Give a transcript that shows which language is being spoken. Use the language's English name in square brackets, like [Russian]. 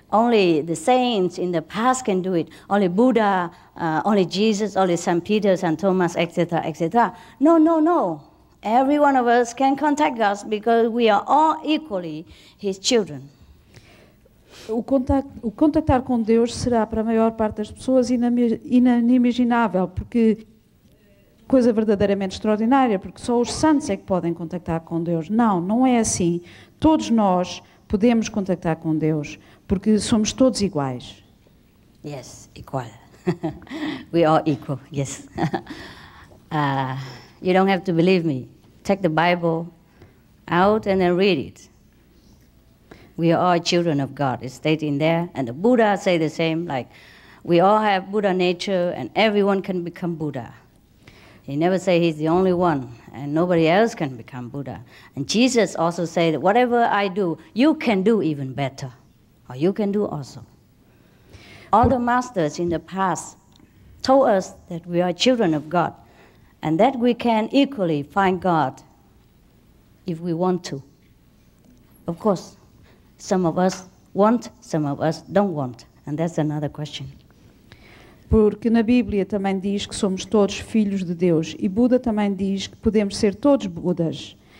[English] Only the saints in the past can do it. Only Buddha, only Jesus, only St. Peter, St. Thomas, etc., etc. No. Every one of us can contact God because we are all equally His children. [Portuguese] O contactar com Deus será para a maior parte das pessoas inimaginável, porque coisa verdadeiramente extraordinária, porque só os santos é que podem contactar com Deus. Não é assim. Todos nós podemos contactar com Deus, porque somos todos iguais. [English] Yes, equal. We are equal, yes. You don't have to believe me. Take the Bible out and then read it. We are all children of God. It's stated in there, and the Buddha say the same, like we all have Buddha nature and everyone can become Buddha. He never say he's the only one and nobody else can become Buddha. And Jesus also said, whatever I do, you can do even better, or you can do also. All the masters in the past told us that we are children of God and that we can equally find God if we want to. Of course, some of us want, some of us don't want, and that's another question. [Portuguese] Porque na Bíblia também diz que somos todos filhos de Deus, e Buda também diz que podemos ser todos Budas.